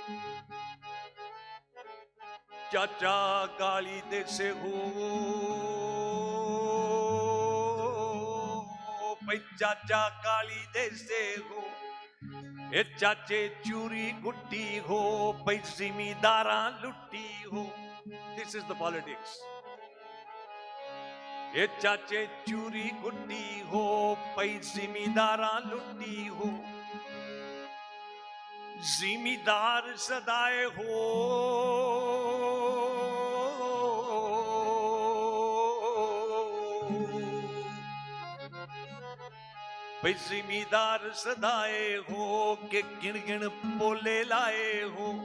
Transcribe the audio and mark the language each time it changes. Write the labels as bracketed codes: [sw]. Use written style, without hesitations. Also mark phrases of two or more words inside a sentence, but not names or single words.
[bgc] चाचा गाली दे से हो, भाई चाचा गाली दे से हो, ए चाचे चूरी गुट्टी हो, भाई जिमीदारा लुट्टी हो. [en] This is the politics. [bgc] ए चाचे चूरी गुट्टी हो, भाई जिमीदारा लुट्टी हो, जिमीदार सदाए हो, भाई जिमीदार सदाए हो के गिन गिन पोले लाए हो,